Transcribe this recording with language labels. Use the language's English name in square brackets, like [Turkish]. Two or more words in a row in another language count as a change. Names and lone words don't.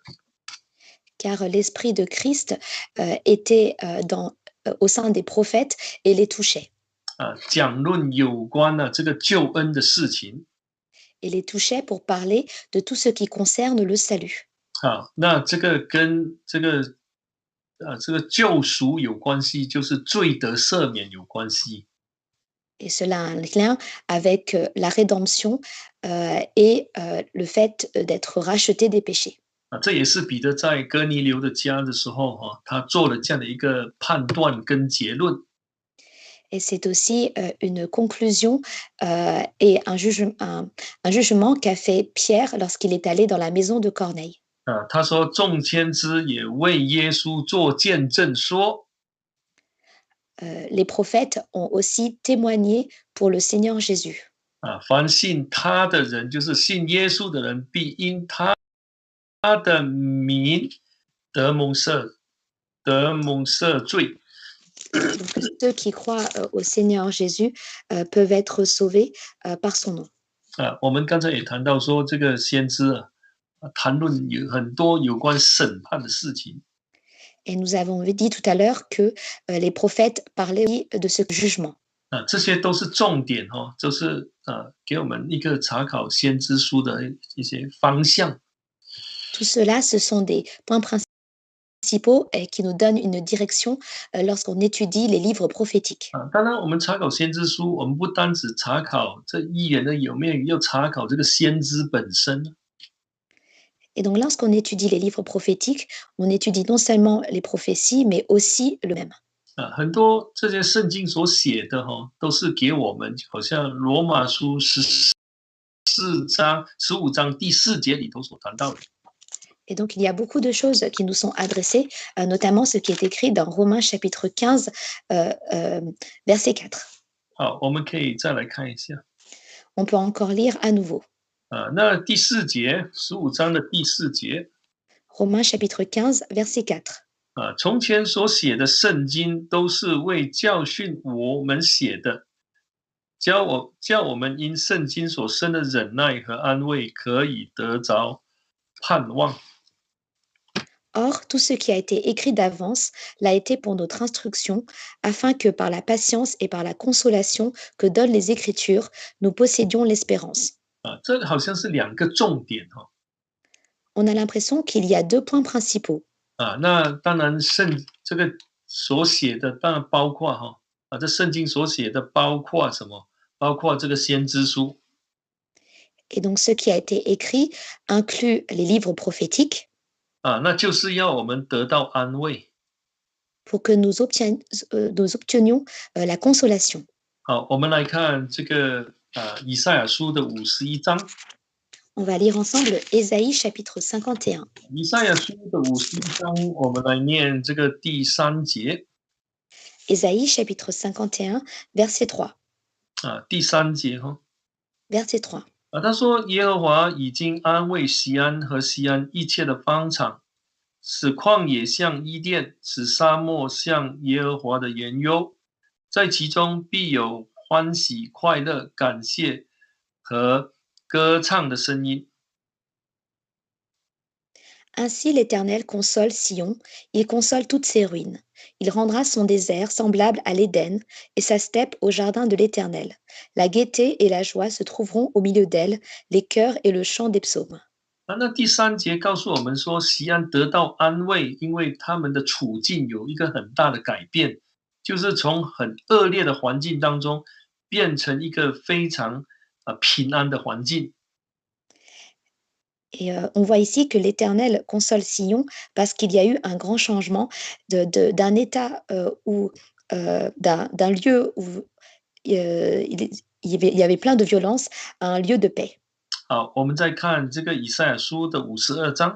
[French] Car l'Esprit de Christ était au sein des prophètes et les touchait. [Chinese] 讲论有关这个救恩的事情。 [French] Et les touchait pour parler de tout ce qui concerne le salut. [Chinese] 那这个跟这个救赎有关系，就是罪得赦免有关系。 [French] Et cela a un lien avec la rédemption et le fait d'être racheté des péchés. [Chinese] 这也是彼得在哥尼流的家的时候他做了这样的一个判断跟结论。 [French] Et c'est aussi une conclusion et un jugement qu'a fait Pierre lorsqu'il est allé dans la maison de Corneille. [Chinese] 他说众先知也为耶稣做见证说。 [French] Les prophètes ont aussi témoigné pour le Seigneur Jésus. [Chinese] 凡信他的人，就是信耶稣的人，必因他的名得蒙赦罪。 [French] Donc, ceux qui croient au Seigneur Jésus peuvent être sauvés par son nom. [Chinese] 我们刚才也谈到说，这个先知谈论有很多有关审判的事情。 [French] Et nous avons dit tout à l'heure que les prophètes parlaient de ce jugement. [Chinese] 这些都是重点就是给我们一个查考先知书的一些方向。 [French] Tout cela, ce sont des points principaux et qui nous donnent une direction lorsqu'on étudie les livres prophétiques. [Chinese] 当然，我们查考先知书，我们不单只查考这预言的有没有，要查考这个先知本身。 [French] Et donc, lorsqu'on étudie les livres prophétiques, on étudie non seulement les prophéties, mais aussi le même. [Chinese] 很多这些圣经所写的都是给我们，好像罗马书15章第4节里头所谈到的。 [French] Et donc, il y a beaucoup de choses qui nous sont adressées, notamment ce qui est écrit dans Romains chapitre 15, verset 4. [Chinese] 好，我们可以再来看一下。 [French] On peut encore lire à nouveau. [Chinese] 那第4节，15章的第4节。 [French] Romains chapitre 15, verset 4. [Chinese] 从前所写的圣经都是为教训我们写的，叫我们因圣经所生的忍耐和安慰，可以得着盼望。 [French] Or, tout ce qui a été écrit d'avance l'a été pour notre instruction, afin que par la patience et par la consolation que donnent les Écritures, nous possédions l'espérance. [Chinese] 这好像是2个重点 [French] On a l'impression qu'il y a 2 points principaux. [Chinese] 那当然这个所写的当然包括这圣经所写的包括什么？包括这个先知书。 [French] Et donc, ce qui a été écrit inclut les livres prophétiques [Chinese] 那就是要我们得到安慰。 [French] pour que nous obtenions la consolation. [Chinese] 好，我们来看这个以赛亚书的51章。 [French] On va lire ensemble Ésaïe chapitre 51. [Chinese] 以赛亚书的51章，我们来念这个第3节。 [French] Ésaïe chapitre 51, verset 3. [Chinese] 第3节 [French] Verset 3. [Chinese] 他说耶和华已经安慰西安和西安一切的方场，使旷野像伊甸，使沙漠像耶和华的园囿，在其中必有欢喜快乐感谢和歌唱的声音。 [French] Ainsi l'Éternel console Sion, il console toutes ses ruines. Il rendra son désert semblable à l'Éden et sa steppe au jardin de l'Éternel. La gaieté et la joie se trouveront au milieu d'elle, les chœurs et le chant des psaumes. [Chinese] 那第3节告诉我们说，西安得到安慰，因为他们的处境有一个很大的改变，就是从很恶劣的环境当中变成一个非常平安的环境。 [French] Et on voit ici que l'Éternel console Sion parce qu'il y a eu un grand changement d'un état d'un lieu où il y avait plein de violence à un lieu de paix. [Chinese] 好，我们再看这个以赛亚书的52章。